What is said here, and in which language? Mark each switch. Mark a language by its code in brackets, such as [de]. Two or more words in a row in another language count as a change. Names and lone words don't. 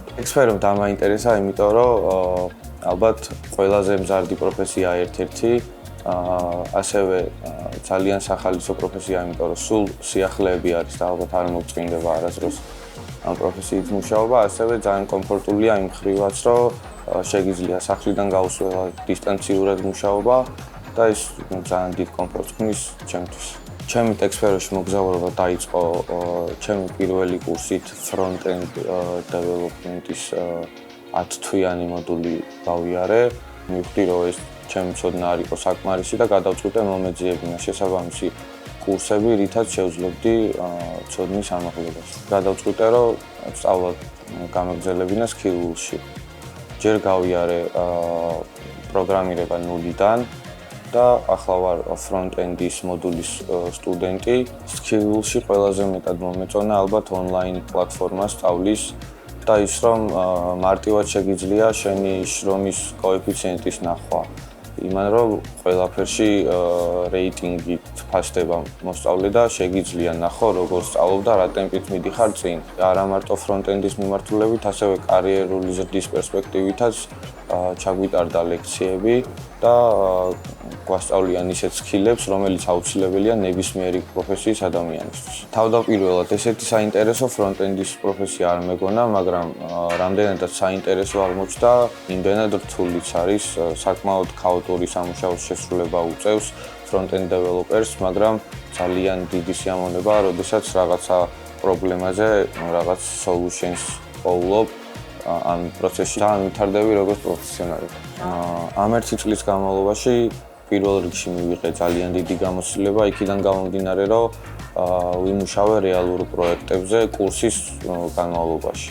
[ka] ტექსტსფერო დამაინტერესა, იმიტომ რომ ალბათ ყველაზე მზარდი პროფესია ერთ-ერთი, ასევე ძალიან სახალისო პროფესია, იმიტომ რომ სულ სიახლეები არის და ალბათ არ მოგწმინდება არასდროს ამ პროფესიით მუშაობა, ასევე ძალიან კომფორტულია იმ მხრივაც, რომ შეგიძლია სახლიდან გაუსვლა დისტანციურად მუშაობა და ეს ძალიან დიდ კომფორტს ქმნის ჩემთვის. ჩემი ტექსტსფეროში მოგზაურობა დაიწყო ჩემი პირველი კურსით [en] front-end development- [ka] ის 10 თვიანი მოდული გავიარე. მივხვდი, რომ ეს ჩემი ცოდნა არ იყო საკმარისი და გადავწყვიტე მომეძიებინა შესაბამისი კურსები, რითაც შევძლებდი ცოდნის ამაღლებას. გადავწყვიტე, რომ სწავლა გამეგზელებინა Skillsში. ჯერ გავიარე პროგრამირება ნულიდან და ახლა ვარ front-end-ის მოდულის სტუდენტი. Skillsში ყველაზე მეტად მომეწონა ალბათ online პლატფორმა სწავლის და ის, რომ მარტივად შეგიძლია შენი შრომის კოეფიციენტის ნახვა. იმან რომ ყველაფერში რეიტინგით ფასდება მოსწავლე და შეგიძლია ნახო როგორ სწავლობ და რა ტემპით მიდიხარ წინ. არა მარტო front-end-ის მიმართულებით, ასევე კარიერული ზრდის პერსპექტივითაც ჩაგვიტარდა ლექციები და გვასწავლიან ისეთ სკილებს, რომელიც აუცილებელია ნებისმიერი პროფესიის ადამიანისთვის. თავდაპირველად ესეთი საინტერესო front-end-ის პროფესია არ მეგონა, მაგრამ რამდენადაც საინტერესო აღმოჩნდა, იმდენად რთულიც არის, საკმაოდ ქაოტური სამუშაოს შესრულება უწევს [en] front-end developers, [ka] მაგრამ ძალიან დიდი სიამოვნება, როდესაც რაღაცა პრობლემაზე რაღაც solutions პოულობ ამ პროცესში და ვითარდები როგორც პროფესიონალი. ამ ერთი წლის განმავლობაში პირველ რიგში მივიღე ძალიან დიდი გამოცდილება, იქიდან გამომდინარე, რომ ვიმუშავე რეალურ პროექტებზე კურსის განმავლობაში.